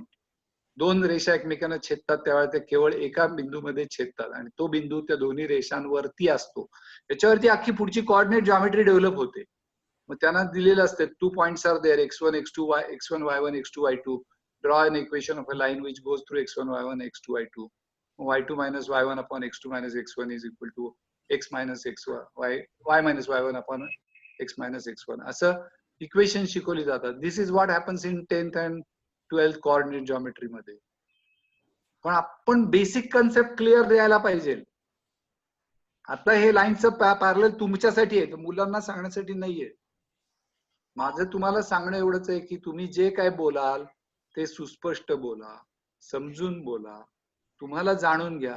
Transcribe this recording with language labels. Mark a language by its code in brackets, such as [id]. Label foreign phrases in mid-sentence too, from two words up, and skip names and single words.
[mr] दोन रेषा एकमेकांना छेदतात त्यावेळेला ते केवळ एका बिंदूमध्ये छेदतात, आणि तो बिंदू त्या दोन्ही रेषांवरती असतो. त्याच्यावरती अख्खी पुढची [en] coordinate geometry develop [mr] होते. मग त्यांना दिलेलं असतं 2 [en] points are there, x1 x2 x1 y1 x2 y2. Draw an equation of a line which goes through x1 y1 x2 y2. y2 minus y1 upon x2 minus x1 is equal to x minus xy, y minus y1 upon x minus x1. [mr] असं इक्वेशन शिकवली जातात. [en] This is what happens in 10th and 12th coordinate geometry मध्ये. [mr] पण आपण [en] basic concept clear [mr] द्यायला पाहिजे. आता हे लाईनचं पॅरलल तुमच्यासाठी आहे, मुलांना सांगण्यासाठी नाहीये. माझं तुम्हाला सांगणं एवढंच आहे की तुम्ही जे काय बोलाल ते सुस्पष्ट बोला, समजून बोला, तुम्हाला जाणून घ्या.